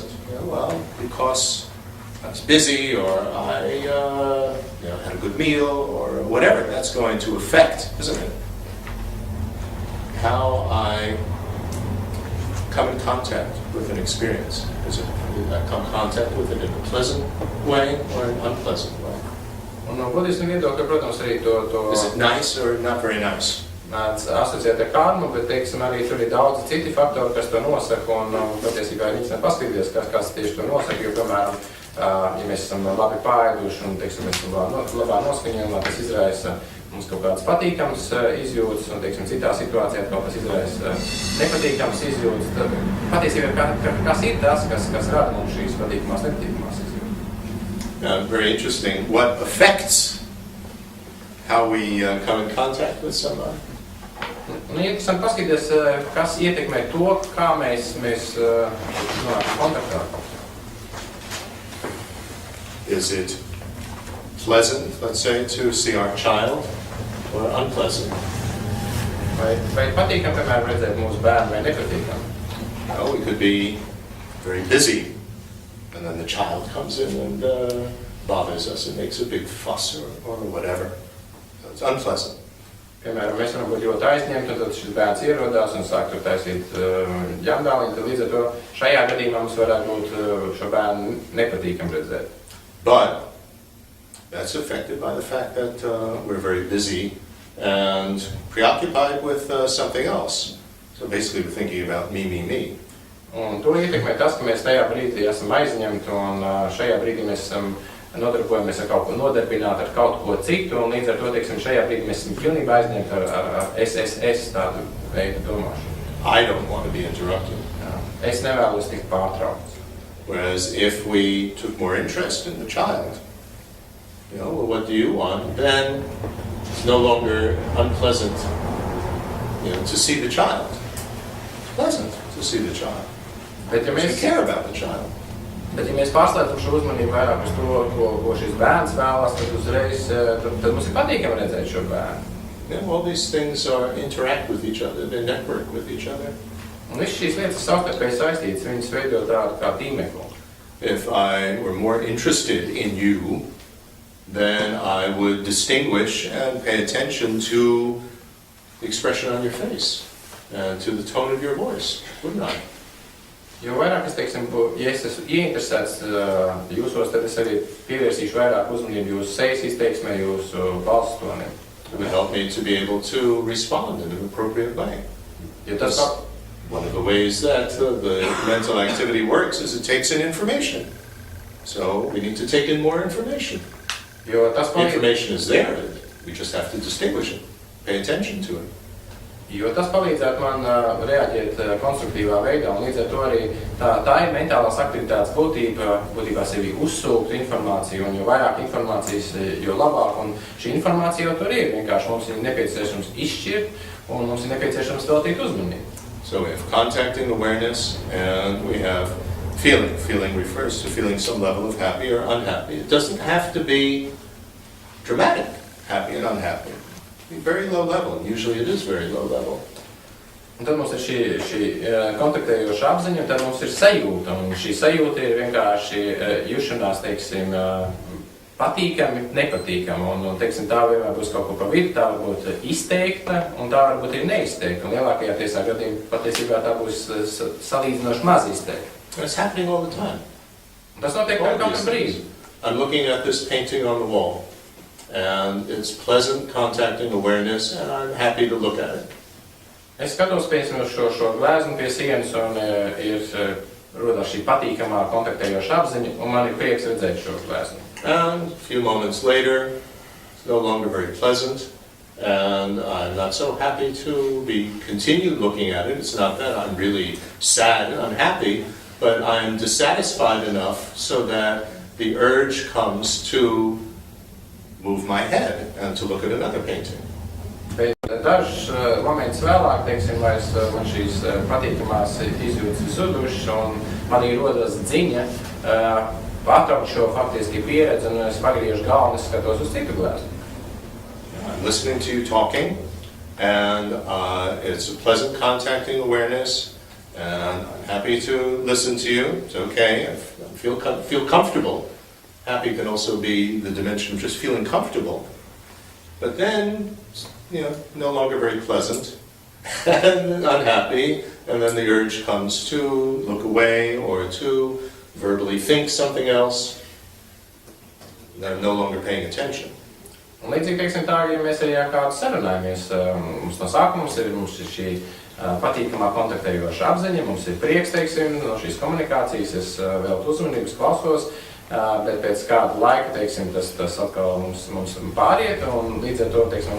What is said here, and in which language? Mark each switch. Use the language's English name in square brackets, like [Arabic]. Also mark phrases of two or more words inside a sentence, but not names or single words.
[English] Well, because I was busy, or I had a good meal, or whatever. That's going to affect, isn't it? How I come in contact with an experience. Is it I come in contact with it in a pleasant way or an unpleasant way? [Latvian] Un no budismu viedokļa, protams, arī to... [English] Is it nice or not very nice? [Latvian] Mēdz asociēt ar karmu, bet, teiksim, arī tur ir daudzi citi faktori, kas to nosaka, un patiesībā ir interesanti paskatīties, kas tieši to nosaka, jo, piemēram, ja mēs esam labi pārēduši un, teiksim, mēs esam labā noskaņojumā, tas izraisa mums kaut kādas patīkamas izjūtas, un, teiksim, citā situācijā kaut kas izraisa nepatīkamas izjūtas, tad patiesībā kas ir tas, kas rada mums šīs patīkamās, nepatīkamās izjūtas. [English] Very interesting. What affects how we come in contact with somebody? [Latvian] Un interesanti paskatīties, kas ietekmē to, kā mēs nonākam kontaktā. [English] Is it pleasant, let's say, to see our child, or unpleasant? [Latvian] Vai patīkam, piemēram, redzēt mūsu bērnu, vai nepatīkam? [English] No, we could be very busy, and then the child comes in and bothers us and makes a big fuss or whatever. So it's unpleasant. [Latvian] Piemēram, mēs varam būt ļoti aizņemti, un tad šis bērns ierodās un sāk tur taisīt ģendāliņu, tad līdz ar to šajā gadījumā mums varētu būt šo bērnu nepatīkam redzēt. [English] But that's affected by the fact that we're very busy and preoccupied with something else. So basically we're thinking about me. [Latvian] Un to ietekmē tas, ka mēs tajā brīdī esam aizņemti, un šajā brīdī mēs esam nodarbojamies ar kaut ko nodarbināti, ar kaut ko citu, un līdz ar to, teiksim, šajā brīdī mēs esam pilnībā aizņemti ar es tādu veidu domāšanu. [English] I don't want to be interrupted. [Latvian] Es nevēlos tikt pārtraukts. [English] Whereas if we took more interest in the child, well, what do you want? Then it's no longer unpleasant, to see the child. It's pleasant to see the child. [Latvian] Bet ja [English] We care about the child. [Latvian] Bet ja mēs pārslēdzam šo uzmanību vairāk uz to, ko šis bērns vēlas, tad uzreiz tad mums ir patīkami redzēt šo bērnu. [English] All these things interact with each other, they network with each other. [Latvian] Un viss šīs lietas savstarpēji saistītas, viņas veido tādu kā tīmeklu. [English] If I were more interested in you, then I would distinguish and pay attention to the expression on your face and to the tone of your voice, wouldn't I? [Latvian] Jo vairāk es, teiksim, ja es esmu ieinteresēts jūsos, tad es arī pievērsīšu vairāk uzmanību jūsu sejas izteiksmē, jūsu balss tonim. [English] It would help me to be able to respond in an appropriate way. [Latvian] Jo tas [English] One of the ways that the mental activity works is it takes in information. So we need to take in more information. [Latvian] Jo tas palīdz, [English] Information is there. We just have to distinguish it, pay attention to it. [Latvian] Jo tas palīdzētu man reaģēt konstruktīvā veidā, un līdz ar to arī tā ir mentālās aktivitātes būtībā sevi uzsūkt informāciju, un jo vairāk informācijas, jo labāk, un šī informācija jau tur ir, vienkārši mums ir nepieciešams izšķirt, un mums ir nepieciešams veltīt uzmanību. [English] So we have contacting awareness, and we have feeling. Feeling refers to feeling some level of happy or unhappy. It doesn't have to be dramatic, happy and unhappy. Very low level, and usually it is very low level. [Latvian] Un tad mums ir šī kontaktējoša apziņa, un tad mums ir sajūta, un šī sajūta ir vienkārši jušanās, teiksim, patīkami, nepatīkami, un teiksim, tā vienmēr būs kaut ko pa vidu, tā var būt izteikta, un tā varbūt ir neizteikta, un lielākajā tiesā gadījumā patiesībā tā būs salīdzinoši maz izteikta. [English] It's happening all the time. [Latvian] Tas notiek katru brīdi. [English] I'm looking at this painting on the wall. And it's pleasant contacting awareness, and I'm happy to look at it. [Latvian] Es skatos, piemēram, šo gleznu pie sienas, un ir rodās šī patīkamā kontaktējoša apziņa, un man ir prieks redzēt šo gleznu. [English] And a few moments later, it's no longer very pleasant, and I'm not so happy to be continued looking at it. It's not that I'm really sad and unhappy, but I'm dissatisfied enough so that the urge comes to move my head and to look at another painting. [Latvian] Bet dažs moments vēlāk, teiksim, man šīs patīkamās izjūtas ir zudušas, un manī rodas dziņa patraukt šo faktiski pieredzi, un es pagriežu galvu un skatos uz citu gleznu. [English] I'm listening to you talking, and it's a pleasant contacting awareness, and I'm happy to listen to you. It's okay. I feel comfortable. Happy can also be the dimension of just feeling comfortable. But then, no longer very pleasant and unhappy, and then the urge comes to look away or to verbally think something else. I'm no longer paying attention. [Latvian] Un līdzīgi, teiksim, tā, ja mēs arī ar kādu sarunājamies, mums no sākuma mums ir šī patīkamā kontaktējoša apziņa, mums ir prieks, teiksim, no šīs komunikācijas, es veltu uzmanības klausos, bet pēc kāda laika, teiksim, tas atkal mums pāriet, un līdz ar to, teiksim,